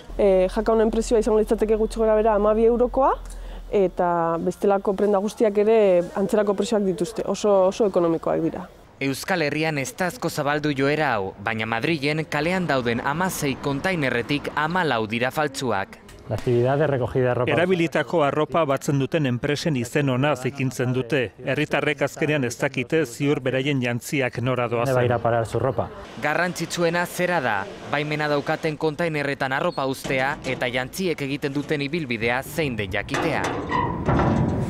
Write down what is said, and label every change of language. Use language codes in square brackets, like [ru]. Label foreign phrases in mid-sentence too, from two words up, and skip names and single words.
[eu] Jaka honen prezioa izango litzateke gutxi gorabehera 12 eurokoa eta bestelako prenda guztiak ere antzerako prezioak dituzte, oso ekonomikoak dira. Euskal Herrian ez da asko zabaldu joera hau, baina Madrilen kalean dauden 16 kontainerretik 14 dira faltsuak. [es] La actividad de recogida de ropa. [eu] Erabilitako arropa batzen duten enpresen izen ona zikintzen dute. Herritarrek azkenean ez dakite ziur beraien jantziak nora doazen. [es] Va a ir a parar su ropa. [eu] Garrantzitsuena zera da, baimena daukaten kontainerretan arropa uztea eta jantziek egiten duten ibilbidea zein den jakitea.